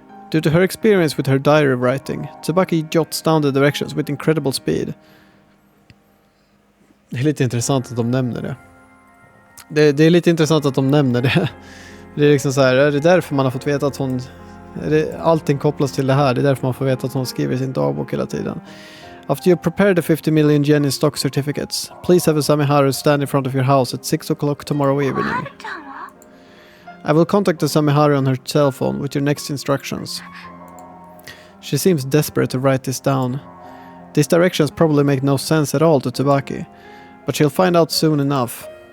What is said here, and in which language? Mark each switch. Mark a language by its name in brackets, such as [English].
[English] Due to her experience with her diary writing, Tsubaki jots down the directions with incredible speed. [Swedish] Det är lite intressant att de nämner det. Det är lite intressant att de nämner det. Det är liksom så här, är det därför man har fått veta att hon... Allting kopplas till det här, det är därför man får veta att hon skriver sin dagbok hela tiden. [English] After you prepare the 50 million yen in stock certificates, please have a Samiharu stand in front of your house at 6 o'clock tomorrow evening. I will contact the Samiharu on her cell phone with your next instructions. She seems desperate to write this down. These directions probably make no sense at all to Tsubaki, but she'll find out soon enough.